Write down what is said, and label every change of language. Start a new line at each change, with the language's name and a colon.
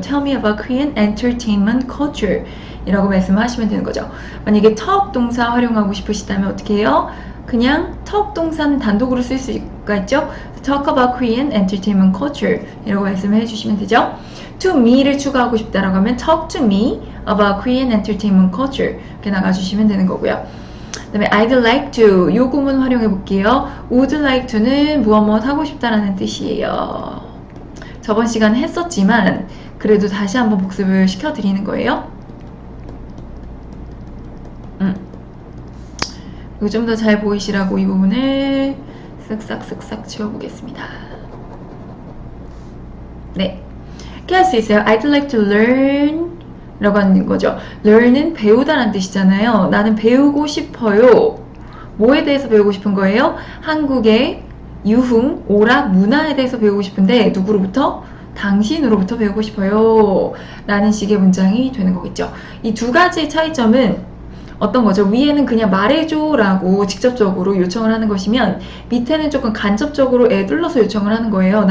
English: Tell me about Korean entertainment culture.
Korean: 이라고 말씀하시면 되는 거죠. 만약에 talk 동사 활용하고 싶으시다면 어떻게 해요? 그냥 talk 동사는 단독으로 쓸 수가 있죠.
English: Talk about Korean entertainment culture
Korean: 이라고 말씀을 해주시면 되죠. To me를 추가하고 싶다라고 하면
English: talk to me about Korean entertainment culture
Korean: 이렇게 나가주시면 되는 거고요. 그 다음에
English: I'd like to
Korean: 요 구문 활용해 볼게요.
English: Would like to
Korean: 는 무엇 하고 싶다라는 뜻이에요. 저번 시간에 했었지만 그래도 다시 한번 복습을 시켜드리는 거예요. 그리고 좀 더 잘 보이시라고 이 부분을 쓱싹쓱싹 지워보겠습니다. 네, 이렇게 할 수 있어요.
English: I'd like to learn
Korean: 라고 하는 거죠. learn은 배우다라는 뜻이잖아요. 나는 배우고 싶어요. 뭐에 대해서 배우고 싶은 거예요? 한국의 유흥, 오락, 문화에 대해서 배우고 싶은데 누구로부터? 당신으로부터 배우고 싶어요. 라는 식의 문장이 되는 거겠죠. 이 두 가지의 차이점은 어떤 거죠? 위에는 그냥 말해줘 라고 직접적으로 요청을 하는 것이면 밑에는 조금 간접적으로 애둘러서 요청을 하는 거예요.